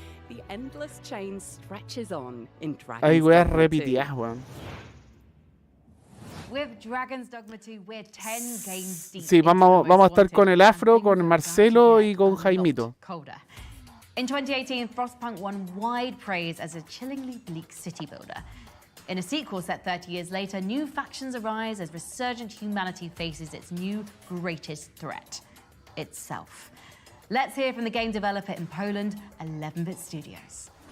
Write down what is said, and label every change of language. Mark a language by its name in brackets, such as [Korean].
[English] The endless chain stretches on in Dragon's [Spanish] Hay weas [English] Dogma 2. [Spanish] repetidas, weón. [English] With Dragon's Dogma 2, we're 10 games deep. [Spanish] Sí, vamos a estar con el Afro, con Marcelo y con Jaimito. [English] In 2018, Frostpunk won wide praise as a chillingly bleak city builder. In a sequel set 30 years later, new factions arise as resurgent humanity faces its new greatest threat, itself. Let's hear from the game developer in Poland, 11-Bit Studios.